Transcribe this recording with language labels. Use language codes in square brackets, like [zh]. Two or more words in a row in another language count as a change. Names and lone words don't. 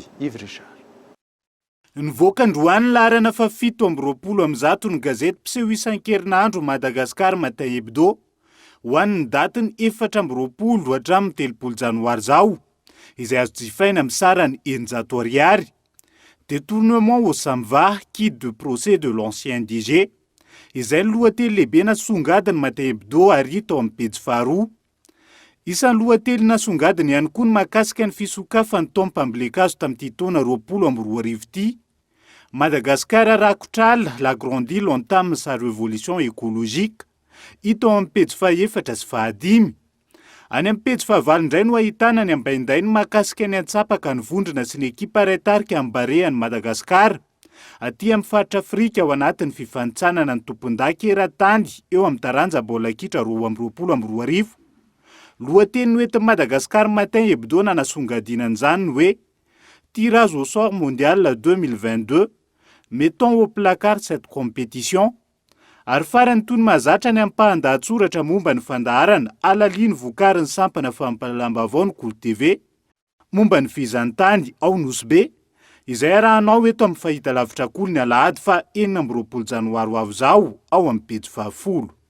[mg] Yves Richard. Nivoaka androany laharana fa 7 ny gazety mpiseho isan-kerinandro Madagasikara matin hebdo ho an'ny datany 4 hatramin'ny 30 janoary zao izay azo jifaina amin'ny sarany 900 ariary. [fr] Détournement au Samva, quitte de procès de l'ancien DG. [mg] Izay lohately lehibe nasongadiny matin hebdo ary tao amin'ny pejy faharoa. Isan'ny lohately nasongadiny ihany koa ny mahakasika ny fisokafan'ny taom-pambolekazo tamin'ity taona 2022 ity. Madagascar rakotr'ala, [fr] la grande île entame sa révolution écologique. [mg] Hita ao amin'ny pejy faha-4 sy faha-5. Any amin'ny pejy faha-9 indray no ahitana ny ambainday ny mahakasika ny antsapaka ny vondrona sy ny ekipa retarika amin'ny Barean'i Madagasikara. Aty amin'ny faritra Afrika ao anatin'ny fifanitsanana ny tompon-daka eran-tany eo amin'ny taranja baolina kitra 2022. Lohateny noentin'i Madagasikara matin hebdo nanasongadinana izany hoe [fr] tirage au sort mondial 2022, mettons au placard cette compétition. [mg] Ary farany toy ny mahazatra ny ampahan-dahatsoratra momba ny fandaharana alaliany vokariny sampana fampalalam-baovao ny Kolo TV momba ny fizantany ao Nosbe izay arahanao eto amin'ny fahitalavitra koly ny alahady fa 9 janoary ho avy zao ao amin'ny pejy 10.